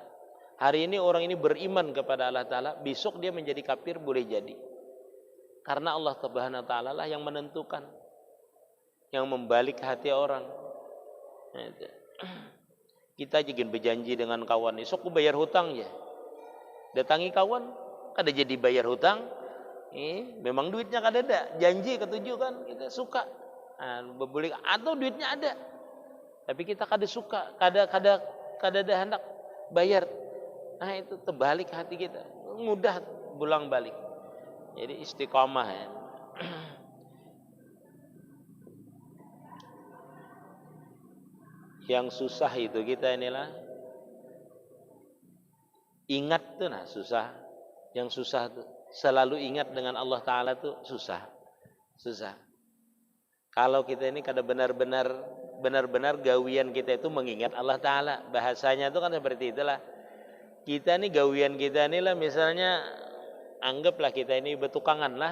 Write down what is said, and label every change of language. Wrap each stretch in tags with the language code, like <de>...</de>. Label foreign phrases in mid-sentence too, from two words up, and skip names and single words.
<id>Hari ini orang ini beriman kepada Allah taala, besok dia menjadi kafir, boleh jadi. Karena Allah</id> <ar>Subhanahu wa taala</ar> <id>lah yang menentukan, yang membalik hati orang. Kita jangan berjanji dengan kawan, esok aku bayar hutang ya. Datangi kawan, kada jadi bayar hutang. Memang duitnya kada ada, janji ketujuh kan kita suka. Boleh atau duitnya ada. Tapi kita kada suka, kada ada hendak bayar. Nah itu terbalik hati kita, mudah pulang balik. Jadi istiqomah ya. Yang susah itu kita inilah ingat tuh nah susah. Yang susah tuh selalu ingat dengan Allah taala tuh susah. Kalau kita ini kada benar-benar gawian kita itu mengingat Allah taala. Bahasanya itu kan seperti itulah. Kita ini gawian kita ini lah, misalnya anggaplah kita ini betukangan lah.</id>